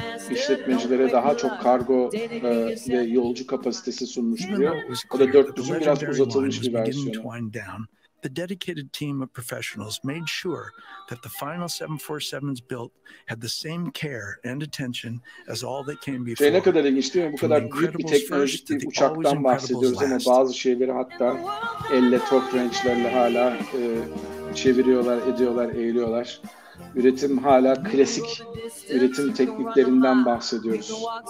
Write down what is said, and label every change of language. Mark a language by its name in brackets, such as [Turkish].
[Turkish] İşletmecilere daha çok kargo ve yolcu kapasitesi sunmuş diyor. O da 400'ün biraz uzatılmış bir versiyonu. [English] The dedicated team of professionals made sure that the final 747s built had the same care and attention as all that came before. [Turkish] Ne kadar ilginç değil mi? Bu kadar büyük bir teknolojik bir uçaktan bahsediyoruz ama bazı şeyleri hatta elle top wrench'lerle hala çeviriyorlar, ediyorlar, eğiliyorlar. Üretim hala klasik üretim tekniklerinden bahsediyoruz.